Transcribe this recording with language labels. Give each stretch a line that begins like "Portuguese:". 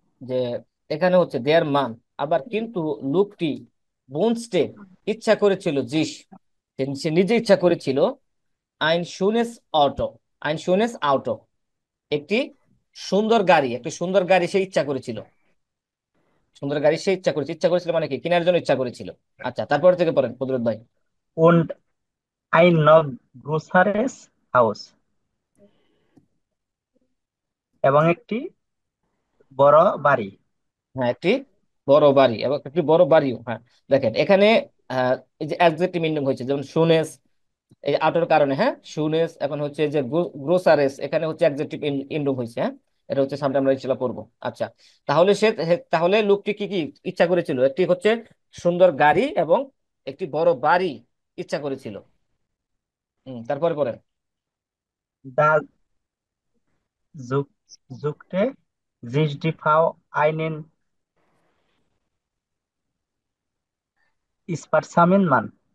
Bangla: যে এখানে হচ্ছে দেয়ার মান, আবার কিন্তু লোকটি বোনস্টে ইচ্ছা করেছিল জিস, সে নিজে ইচ্ছা করেছিল আইন শুনেস অটো, আইন শুনেস আউটো একটি সুন্দর গাড়ি, একটি সুন্দর গাড়ি সে ইচ্ছা করেছিল, সুন্দর গাড়ি সে ইচ্ছা করেছে, ইচ্ছা করেছিল মানে কি কেনার জন্য ইচ্ছা করেছিল। আচ্ছা তারপর থেকে পড়েন কুদরত ভাই।
German: und ein noch größeres Haus,
Bangla: এবং একটি বড় বাড়ি। হ্যাঁ একটি বড় বাড়ি এবং একটি বড় বাড়িও, হ্যাঁ দেখেন এখানে এই যে অ্যাডজেক্টিভ মিনিং হয়েছে, যেমন শুনেস এই আউটের কারণে, হ্যাঁ শুনেস, এখন হচ্ছে যে গ্রোসারেস, এখানে হচ্ছে অ্যাডজেক্টিভ ইন্ডুম হয়েছে, হ্যাঁ এটা হচ্ছে সামনে আমরা ইনশাআল্লাহ পড়বো। আচ্ছা তাহলে তাহলে লোকটি কি কি ইচ্ছা করেছিল? একটি হচ্ছে সুন্দর গাড়ি এবং একটি বড় বাড়ি ইচ্ছা করেছিল। তারপরে পড়েন।
German: Da such, suchte sich die Frau einen sparsamen Mann.